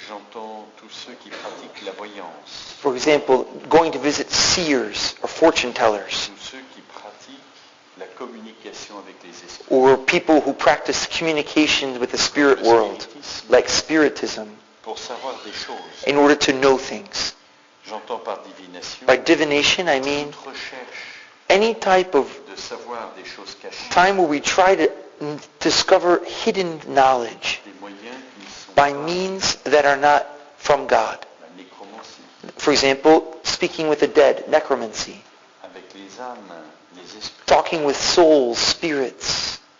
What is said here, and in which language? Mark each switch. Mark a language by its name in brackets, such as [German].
[French] j'entends tous ceux qui pratiquent la voyance, [English] for example, going to visit seers or fortune tellers, [French] tous ceux qui pratiquent la communication avec les esprits. [English] or people who practice communication with the spirit world, like spiritism, [French] Pour savoir des choses, [English] in order to know things. [French] j'entends par divination [English] By divination, I mean [French] toute recherche [English] any type of [French] de savoir des choses cachées, [English] time where we try to discover hidden knowledge [French] des moyens qui ne sont [English] by [French] pas [English] means that are not from God. [French] la nécromancie, [English] For example, speaking with the dead, necromancy, [French] avec les âmes, les esprits, [English] talking with souls, spirits,